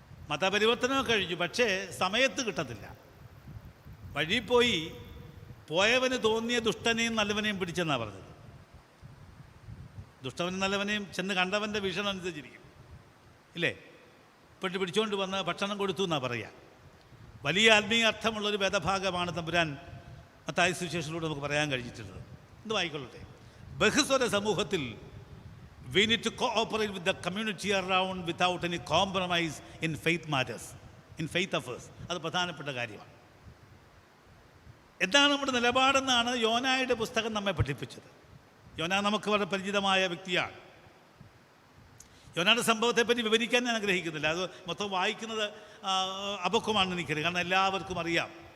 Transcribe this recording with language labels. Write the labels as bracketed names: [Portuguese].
[Malayalam] മതപരിവർത്തനം കഴിഞ്ഞു, പക്ഷേ സമയത്ത് കിട്ടത്തില്ല. വഴി പോയവന് തോന്നിയ ദുഷ്ടനെയും നല്ലവനെയും പിടിച്ചെന്നാണ് പറഞ്ഞത്. ദുഷ്ടവനും നല്ലവനെയും ചെന്ന് കണ്ടവൻ്റെ വീക്ഷണം അനുസരിച്ചിരിക്കും, ഇല്ലേ? പിടിച്ചുകൊണ്ട് വന്ന് ഭക്ഷണം കൊടുത്തു എന്നാണ് പറയുക. വലിയ ആത്മീയ അർത്ഥമുള്ളൊരു വേദഭാഗമാണ് തമ്പുരാൻ മത്തായി സുവിശേഷത്തിലൂടെ നമുക്ക് പറയാൻ കഴിഞ്ഞിട്ടുള്ളത്. എന്ത് വായിക്കൊള്ളട്ടെ. ബഹുസ്വര സമൂഹത്തിൽ [English] we need to cooperate with the community around without any compromise in faith matters. In faith affairs. [Malayalam] അത് പ്രധാനപ്പെട്ട കാര്യമാണ്. എന്താണ് നമ്മുടെ നിലപാടെന്നാണ് യോനായുടെ പുസ്തകം നമ്മെ പഠിപ്പിച്ചത്. യോന നമുക്ക് വളരെ പരിചിതമായ വ്യക്തിയാണ്. യോനയുടെ സംഭവത്തെപ്പറ്റി വിവരിക്കാൻ ഞാൻ ആഗ്രഹിക്കുന്നില്ല. അത് മൊത്തം വായിക്കുന്നത് അപക്വമാണെന്ന് എനിക്കറിയാം. കാരണം എല്ലാവർക്കും അറിയാം.